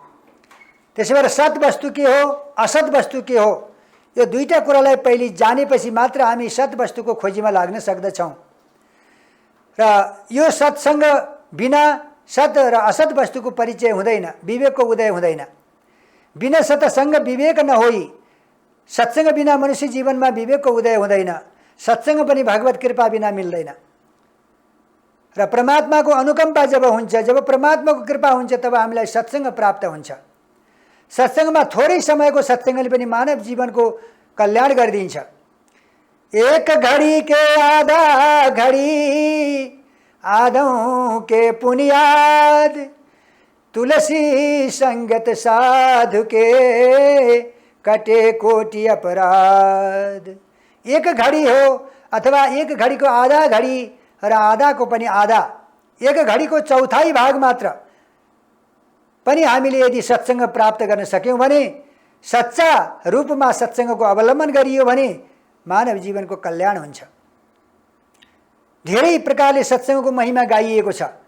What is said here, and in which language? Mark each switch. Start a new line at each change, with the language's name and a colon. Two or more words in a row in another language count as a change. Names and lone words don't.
Nepali: त्यसै भएर सत वस्तु के हो, असत वस्तु के हो, यो दुईटा कुरालाई पहिले जानेपछि मात्र हामी सत वस्तुको खोजीमा लाग्न सक्दछौँ। र यो सत्सँग बिना सत र असत वस्तुको परिचय हुँदैन, विवेकको उदय हुँदैन। बिना सत्संग विवेक नहोई, सत्संग बिना मनुष्य जीवनमा विवेकको उदय हुँदैन। सत्संग पनि भगवत कृपा बिना मिल्दैन। र परमात्माको अनुकम्पा जब हुन्छ, जब परमात्माको कृपा हुन्छ, तब हामीलाई सत्संग प्राप्त हुन्छ। सत्संगमा थोरै समयको सत्संगले पनि मानव जीवनको कल्याण गरिदिन्छ।
Hindi: एक घड़ी के आधा घड़ी आधों के पुनियाद, तुलसी संगत साधु के कटे कोटि अपराध।
Nepali: एक घड़ी हो अथवा एक घड़ी को आधा घड़ी र आधा को पनि आधा, एक घड़ी को चौथाई भाग मात्र पनि हामीले यदि सत्संग प्राप्त गर्न सक्यौं भने, सच्चा रूपमा सत्संगको अवलम्बन गरियो भने मानव जीवनको कल्याण हुन्छ। धेरै प्रकारले सत्संगको महिमा गाइएको छ।